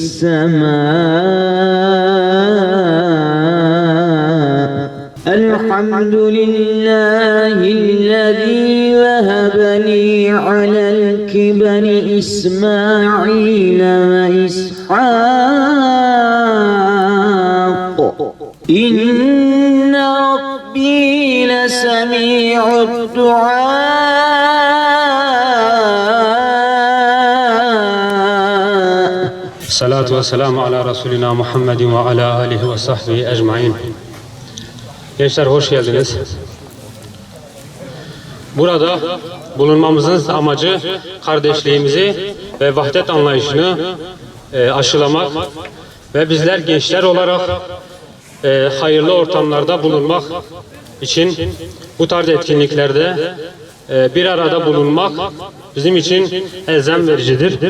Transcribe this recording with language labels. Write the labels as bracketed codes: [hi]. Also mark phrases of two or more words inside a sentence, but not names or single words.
[ar] السماء الحمد لله الذي وهب لي على الكبر إسماعيل وإسحاق إن ربي لسميع الدعاء. الصلاة والسلام على رسولنا محمد وعلى آله وصحبه أجمعين. [tr] Gençler hoş geldiniz. Burada bulunmamızın amacı kardeşliğimizi ve vahdet anlayışını aşılamak ve bizler gençler olarak hayırlı ortamlarda bulunmak için bu tarz etkinliklerde bir arada bulunmak bizim için elzem vericidir.